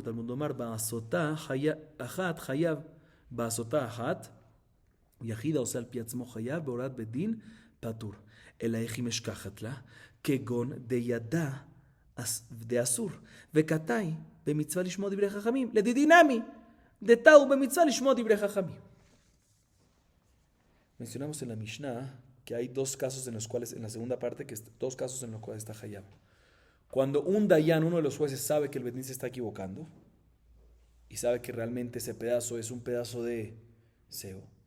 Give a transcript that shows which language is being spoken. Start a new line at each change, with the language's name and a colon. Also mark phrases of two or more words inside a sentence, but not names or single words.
Hebrew: תלמוד לומר בעשותה אחת חייב. בעשותה אחת יחיד העושה על פי עצמו חייב בהוראת בית דין פטור.
Aramaic: אלא איך היא משכחת לה? כגון דידע דאסור וקטאי במצווה לשמוע דברי חכמים לדדינמי דתאו במצווה לשמוע דברי חכמים.
Spanish: Mencionamos en la Mishnah que hay dos casos en los cuales, en la segunda parte, dos casos en los cuales está Hayab. Cuando un Dayan, uno de los jueces, sabe que el Bedín se está equivocando y sabe que realmente ese pedazo es un pedazo de sebo.